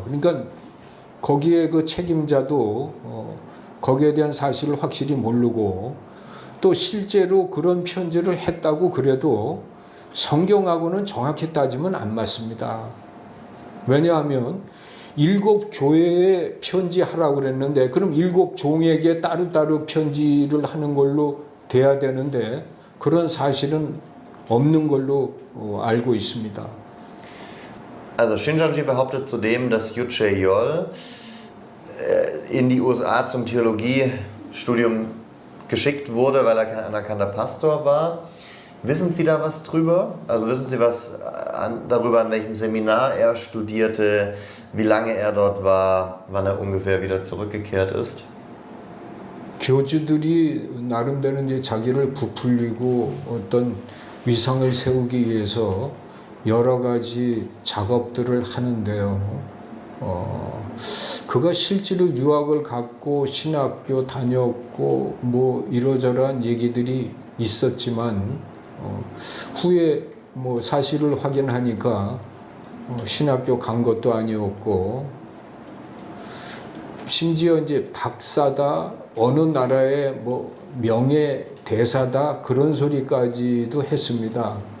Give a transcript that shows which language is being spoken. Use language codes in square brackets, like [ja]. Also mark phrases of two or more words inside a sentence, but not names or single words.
[ko] 그러니까 거기에 그 책임자도 거기에 대한 사실을 확실히 모르고 또 실제로 그런 편지를 했다고 그래도 성경하고는 정확히 따지면 안 맞습니다. 왜냐하면 7 교회에 편지하라고 그랬는데 그럼 7 종에게 따로따로 편지를 하는 걸로 돼야 되는데 그런 사실은 없는 걸로 알고 있습니다. [de] Also Shincheonji behauptet zudem, dass Yu Chae-yeol in die USA zum Theologiestudium geschickt wurde, weil er kein anerkannter Pastor war. Wissen Sie da was drüber? Also wissen Sie was darüber, an welchem Seminar er studierte, wie lange er dort war, wann er ungefähr wieder zurückgekehrt ist? [ko] 교주들이 나름대로 이제 자기를 부풀리고 어떤 위상을 세우기 위해서 여러 가지 작업들을 하는데요. 그가 실제로 유학을 갔고 신학교 다녔고 뭐 이러저러한 얘기들이 있었지만 후에 뭐 사실을 확인하니까 신학교 간 것도 아니었고 심지어 이제 박사다 어느 나라의 뭐 명예 대사다 그런 소리까지도 했습니다.